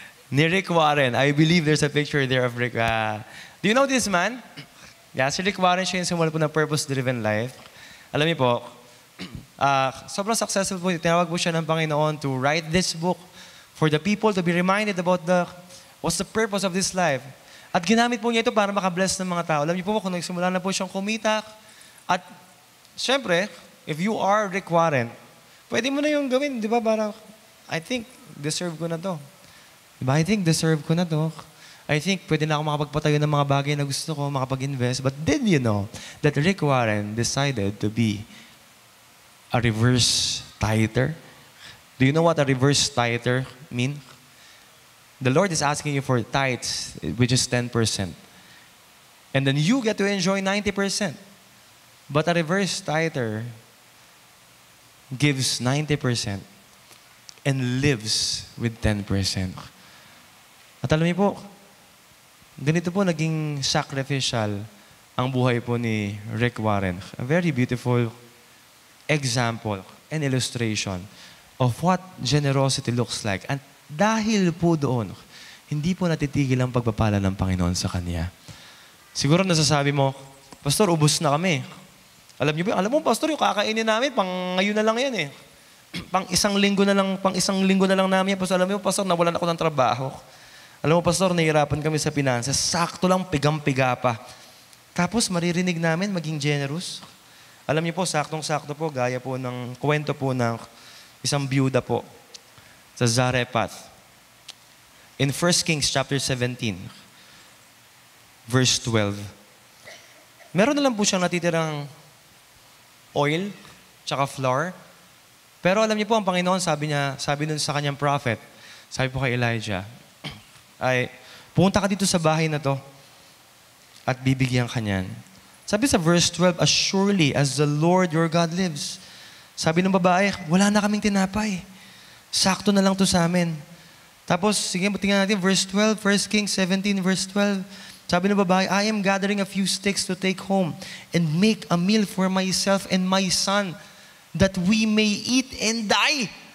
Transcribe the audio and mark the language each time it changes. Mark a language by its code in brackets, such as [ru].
[en] Ni Rick Warren. I believe there's a picture there of Rick. Do you know this man? [tl] Yeah, si Rick Warren, siya yung sumula po ng Purpose-Driven Life. Alam niyo po, sobrang successful po. Tinawag po siya ng Panginoon [en] to write this book for the people to be reminded about what's the purpose of this life. [tl] At ginamit po niya ito para makabless ng mga tao. Alam niyo po, kung nagsimula na po siyang kumita, at syempre, [en] if you are Rick Warren, [tl] pwede mo na yung gawin, di ba? Parang, I think, deserve ko na to. Diba? I think, deserve ko na to. I think pwede na ako makapagpatayo ng mga bagay na gusto ko, makapag-invest. [en] But did you know that Rick Warren decided to be a reverse tither? Do you know what a reverse tither mean? The Lord is asking you for tithes, which is 10%. And then you get to enjoy 90%. But a reverse tither gives 90% and lives with 10%. [tl] At alam niyo po, ganito po naging sacrificial ang buhay po ni Rick Warren. [en] A very beautiful example and illustration of what generosity looks like. [tl] And dahil po doon, hindi po natitigil ang pagpapala ng Panginoon sa Kanya. Siguro nasasabi mo, Pastor, ubos na kami. Alam niyo ba, alam mo, Pastor, yung kakainin namin, pang ngayon na lang yan eh. Pang isang linggo na lang namin yan. Pastor, alam mo, Pastor, nawalan ako ng trabaho. Alam mo, Pastor, nahihirapan kami sa finances. Sakto lang, pigang-piga pa. Tapos, maririnig namin maging generous. Alam niyo po, saktong-sakto po, gaya po ng kwento po ng isang byuda po sa Zarephath. [en] In 1 Kings chapter 17, verse 12. [tl] Meron na lang po siyang natitirang oil, tsaka flour. Pero alam niyo po, ang Panginoon, sabi nun sa kanyang prophet, sabi po kay Elijah, ay, pumunta ka dito sa bahay na to at bibigyan ka niyan. [en] Sabi sa verse 12, as surely as the Lord your God lives. [tl] Sabi ng babae, wala na kaming tinapay. Sakto na lang to sa amin. Tapos, sige, tingnan natin, verse 12, 1 Kings 17, verse 12. Sabi ng babae, [en] I am gathering a few sticks to take home and make a meal for myself and my son that we may eat and die.